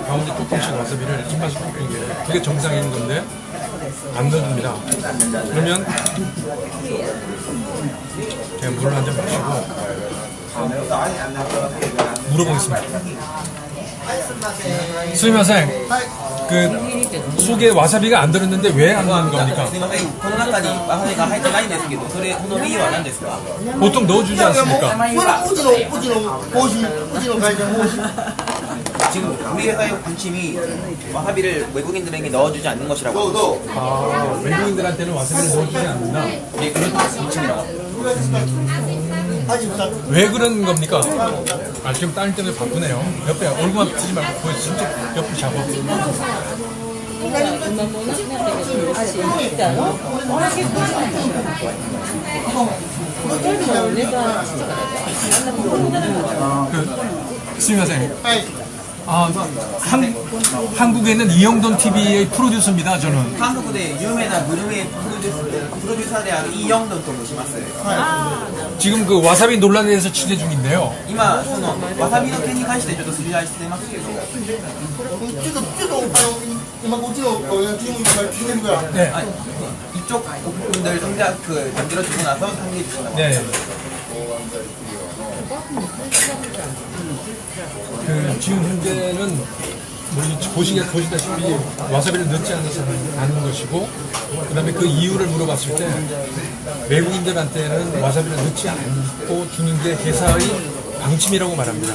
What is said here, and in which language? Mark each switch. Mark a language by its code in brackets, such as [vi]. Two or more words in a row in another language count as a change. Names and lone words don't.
[ko] 가운데 조금씩 와사비를 입맛이 꺾는 게 그게 정상인 건데 안 넣어줍니다. 그러면 제가 물을 한 잔 마시고 물어보겠습니다. 스미마셍, 그 속에 와사비가 안 들었는데 왜 안 넣는 겁니까? [ja] すみません、この中にワサビが入ってないんですけど、その理由は何ですか？ [ko] 보통 넣어주지 않습니까? [ja] うちの方針、うちの会社の方針。 [ko] 지금 우리 회사의 방침이 와사비를 외국인들에게 넣어주지 않는 것이라고. 아, 외국인들한테는 와사비를 넣어주지 않는다. 예, 그런 방침이라고. 왜 그런 겁니까? 아, 지금 따님 때문에 바쁘네요. 옆에 얼굴만 비치지 말고 거의 진짜 옆을 잡아. 스미마셍. 아, 한국에는 이영돈 TV의 프로듀서입니다, 저는. 한국의 유명한 그루의 프로듀서 である [ja] 이영돈と申します. [ko] 지금 그 와사비 논란에 대해서 취재 중인데요. [ja] 今そのわさびの件に関してちょっと取材してますけど、今こっちのチームから聞いてるから。 [ko] 네. 이쪽 분들 정작 그 전제로 주고 나서 상의해 주시면. 네. 그 지금 현재는 보시다시피 와사비를 넣지 않는 것이고, 그 다음에 그 이유를 물어봤을 때 외국인들한테는 와사비를 넣지 않고 주는 게 회사의 방침이라고 말합니다.